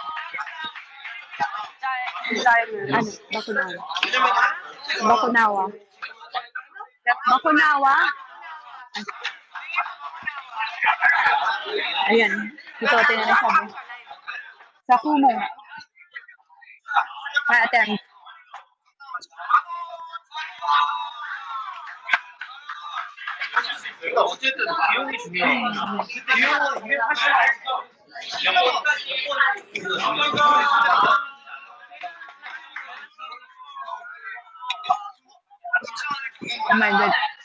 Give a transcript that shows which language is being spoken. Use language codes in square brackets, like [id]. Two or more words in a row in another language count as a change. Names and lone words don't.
[tl] Ano? Bakunawa. Bakunawa? Ayan. Susuotin na sabi. Sa Kumu. Pa-attend. [ko] 그러니까 어쨌든 비용이 중요해. 비용은 이게 사실 [en] Oh my God.